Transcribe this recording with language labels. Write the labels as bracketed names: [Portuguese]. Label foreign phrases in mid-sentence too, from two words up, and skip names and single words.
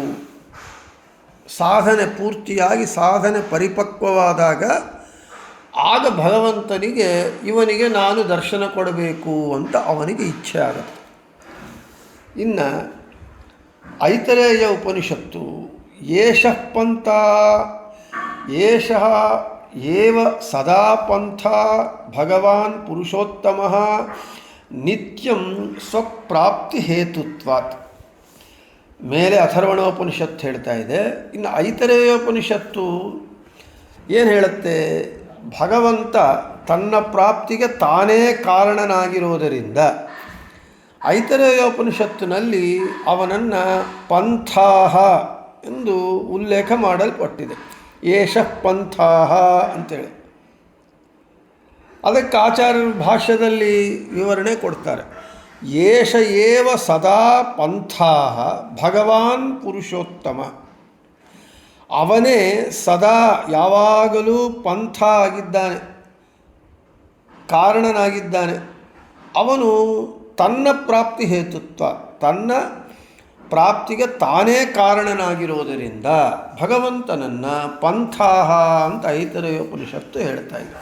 [Kannada] ಸಾಧನೆ ಪೂರ್ತಿಯಾಗಿ ಸಾಧನೆ ಪರಿಪಕ್ವವಾದಾಗ ಆಗ ಭಗವಂತನಿಗೆ ಇವನಿಗೆ ನಾನು ದರ್ಶನ ಕೊಡಬೇಕು ಅಂತ ಅವನಿಗೆ ಇಚ್ಛೆ ಆಗುತ್ತೆ. ಇನ್ನು ಐತರೇಯ ಉಪನಿಷತ್ತು [Sanskrit] ಏಷಃ ಪಂಥ ಏಷಃ ಏವ ಸದಾ ಪಂಥ ಭಗವಾನ್ ಪುರುಷೋತ್ತಮಃ ನಿತ್ಯಂ ಸ್ವಪ್ರಾಪ್ತಿ ಹೇತುತ್ವಾತ್. [Kannada] ಮೇಲೆ ಅಥರ್ವಣೋಪನಿಷತ್ತು ಹೇಳ್ತಾ ಇದೆ. ಇನ್ನು ಐತರೇಯೋಪನಿಷತ್ತು ಏನು ಹೇಳುತ್ತೆ? ಭಗವಂತ ತನ್ನ ಪ್ರಾಪ್ತಿಗೆ ತಾನೇ ಕಾರಣನಾಗಿರೋದರಿಂದ ಐತರೇಯೋಪನಿಷತ್ತಿನಲ್ಲಿ ಅವನನ್ನು ಪಂಥಾಹ ಎಂದು ಉಲ್ಲೇಖ ಮಾಡಲ್ಪಟ್ಟಿದೆ. [Sanskrit] ಏಷಃ ಪಂಥಾಃ ಅಂತೇಳಿ. [Kannada] ಅದಕ್ಕೆ ಆಚಾರ್ಯರು ಭಾಷ್ಯದಲ್ಲಿ ವಿವರಣೆ ಕೊಡ್ತಾರೆ. [Sanskrit] ಏಷ ಏವ ಸದಾ ಪಂಥಾಃ ಭಗವಾನ್ ಪುರುಷೋತ್ತಮ. [Kannada] ಅವನೇ ಸದಾ ಯಾವಾಗಲೂ ಪಂಥ ಆಗಿದ್ದಾನೆ, ಕಾರಣನಾಗಿದ್ದಾನೆ. ಅವನು ತನ್ನ ಪ್ರಾಪ್ತಿ ಹೇತುತ್ವ, ತನ್ನ ಪ್ರಾಪ್ತಿಗೆ ತಾನೇ ಕಾರಣನಾಗಿರೋದರಿಂದ ಭಗವಂತನನ್ನು ಪಂಥಾಃ ಅಂತ ಐತರೇಯೋಪನಿಷತ್ತು ಹೇಳ್ತಾ ಇದೆ.